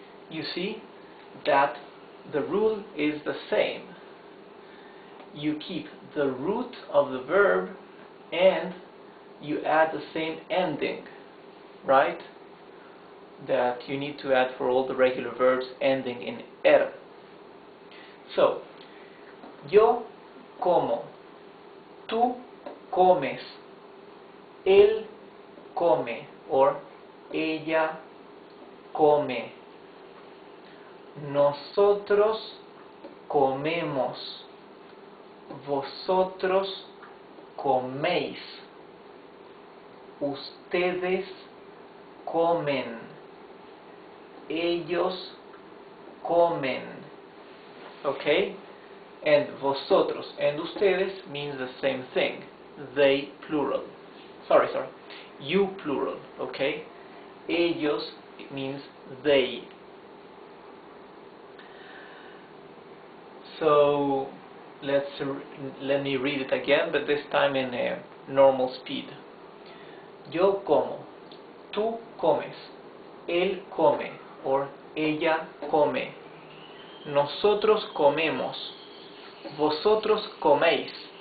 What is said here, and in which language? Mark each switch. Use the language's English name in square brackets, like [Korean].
[English] You see that the rule is the same. You keep the root of the verb and you add the same ending, right? that you need to add for all the regular verbs ending in er. [Spanish] So, yo como, tú comes, él come, or ella come, nosotros comemos, vosotros coméis, ustedes comen, ellos comen. [English] Okay? And vosotros and ustedes means the same thing. They plural. Sorry. You plural. Okay? Ellos means they. So let me read it again, but this time in a normal speed. [Spanish] Yo como, tú comes, él come, or ella come, nosotros comemos, vosotros coméis.